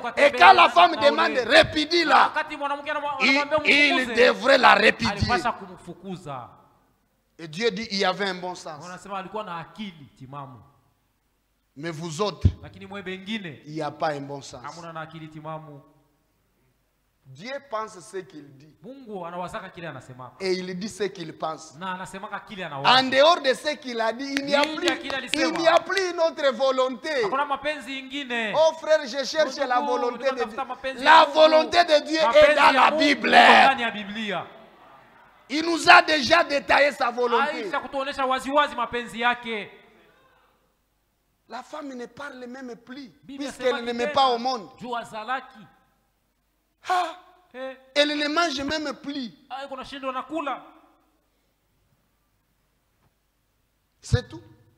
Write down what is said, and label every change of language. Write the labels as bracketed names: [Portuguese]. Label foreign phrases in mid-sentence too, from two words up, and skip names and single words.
[French] Et quand la femme demande, répudie-la, il devrait la répudier. Et Dieu dit, il y avait un bon sens. Mais vous autres, il n'y a pas un bon sens. Dieu pense ce qu'il dit. [Swahili] Mungu anawazaka kile anasema. [French] Et il dit ce qu'il pense. [Swahili] Na anasemaka kile anawaza. [French] En dehors de ce qu'il a dit, il n'y a plus une autre volonté. [Swahili] Hakuna mapenzi ingine. [French] Oh frère, je cherche la volonté de Dieu. La volonté de Dieu est dans la Bible. [Swahili] Ndani ya Biblia. [French] Il nous a déjà détaillé sa volonté. [Swahili] Aisha kutuonesha waziwazi mapenzi yake. [French] La femme ne parle même plus puisqu'elle ne met pas au monde. Elle ne mange même plus. C'est tout.